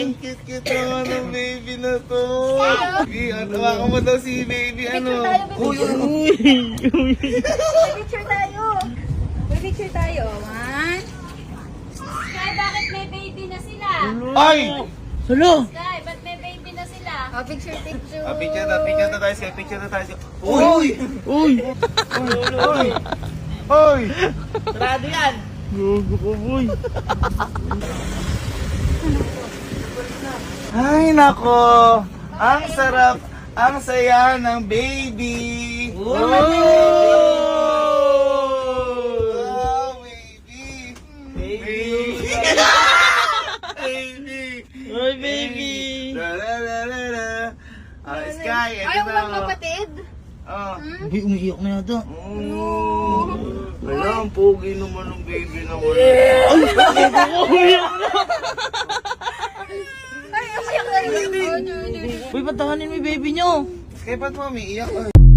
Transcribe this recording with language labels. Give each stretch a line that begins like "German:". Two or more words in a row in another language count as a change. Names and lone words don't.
Filipino: cute naman ng baby na to. Baby, tawakan mo daw si baby, ano? Uy. Picture tayo. May picture tayo. One. Sky, bakit may baby na sila? Ay! Salo! Sky, ba't may baby na sila? Oh, picture. Picture na tayo siya, picture na tayo siya. Uy! Uy! Uy! Uy! Sarado yan! Gogo ko, boy! Ay, nako! Ang sarap, ang saya ng baby! Oh!
English: Wow, baby! Baby! Baby!
Filipino: Ay, baby! La la la la la! Sky, ito Ayaw na. mo kapatid? Oh. Ay, umiiyak na yata. Wala, ang pogi naman ng baby na wala. Ay, umiyak na rin. Uy, patahanin mo yung baby nyo! Kaya ba't mo umiiyak?